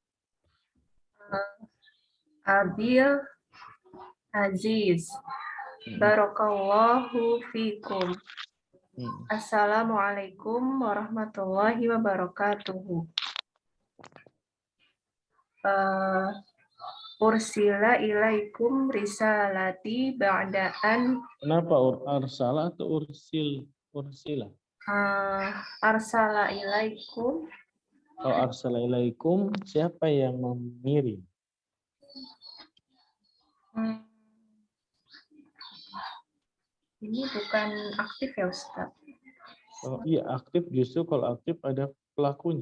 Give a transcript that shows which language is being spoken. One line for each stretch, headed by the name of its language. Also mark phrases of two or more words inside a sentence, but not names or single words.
Arabic: أبي العزيز. بارك الله فيكم. السلام عليكم ورحمة الله وبركاته. أرسل إليكم رسالتي بعدا.
Indonesian: Kenapa arsala atau ursila?
Arabic: أرسل إليكم.
Indonesian: Kalau
Arabic: أرسل إليكم,
Indonesian: siapa yang mengirim? Ini bukan aktif ya Ustaz? Oh, iya aktif, justru kalau aktif ada pelakunya.